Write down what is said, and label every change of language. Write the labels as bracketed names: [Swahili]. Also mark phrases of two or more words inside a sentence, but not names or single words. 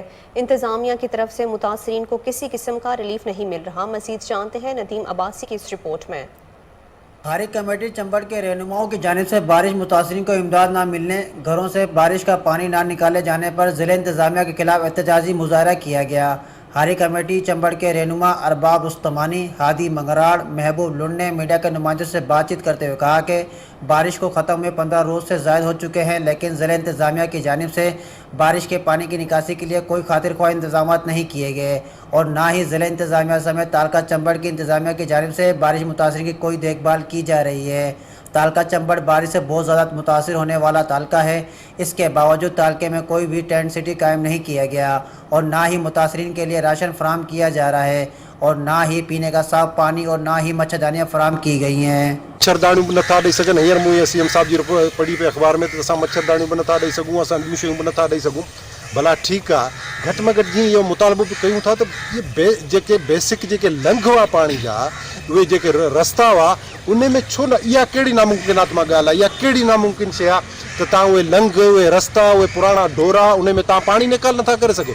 [Urdu] انتظامیہ کی طرف سے متاثرین کو کسی قسم کا ریلیف نہیں مل رہا. مزید جانتے ہیں ندیم عباسی کی اس رپورٹ میں. ہاری کمیٹی چمبڑ کے رہنماؤں کی جانب سے بارش متاثرین کو امداد نہ ملنے، گھروں سے بارش کا پانی نہ نکالے جانے پر ضلع انتظامیہ کے خلاف احتجاجی مظاہرہ کیا گیا. ہاری کمیٹی چمبڑ کے رہنما ارباب استمانی، ہادی منگراڑ، محبوب لنڈ نے میڈیا کے نمائندوں سے بات چیت کرتے ہوئے کہا کہ بارش کو ختم ہوئے 15 روز سے زائد ہو چکے ہیں، لیکن ضلع انتظامیہ کی جانب سے بارش کے پانی کی نکاسی کے لیے کوئی خاطر خواہ انتظام نہیں کیے گئے اور نہ ہی ضلع انتظامیہ سمیت تعلقہ چمبڑ کی انتظامیہ کی جانب سے بارش متاثرین کی کوئی دیکھ بھال کی جا رہی ہے. تعلقہ چمبڑ بارش سے بہت زیادہ متاثر ہونے والا تعلقہ ہے. اس کے باوجود تعلقے میں کوئی بھی [English] tent city [Urdu] قائم نہیں کیا گیا اور نہ ہی متاثرین کے لیے راشن فراہم کیا جا رہا ہے اور نہ ہی پینے کا صاف پانی اور نہ ہی مچھردانیاں فراہم کی گئی ہیں. [Sindhi] मच्छरदानी नथा ॾेई सघनि। हींअर मूं CM साहब जी पढ़ी पे अख़बार में त असां मच्छरदानियूं बि नथा ॾेई सघूं, असां ॿियूं शयूं बि नथा ॾेई सघूं। भला ठीकु आहे, घटि में घटि जीअं इहो मुतालबो बि कयूं था त इहे जेके बेसिक जेके लंघ हुआ पाणी जा, उहे जेके रस्ता हुआ, उन में छो न इहा कहिड़ी नामुमकिनात मां ॻाल्हि आहे, इहा कहिड़ी नामुमकिन शइ आहे त तव्हां उहे लंघ, उहे रस्ता, उहे पुराणा डोरा, उन में तव्हां पाणी निकाल नथा करे सघो।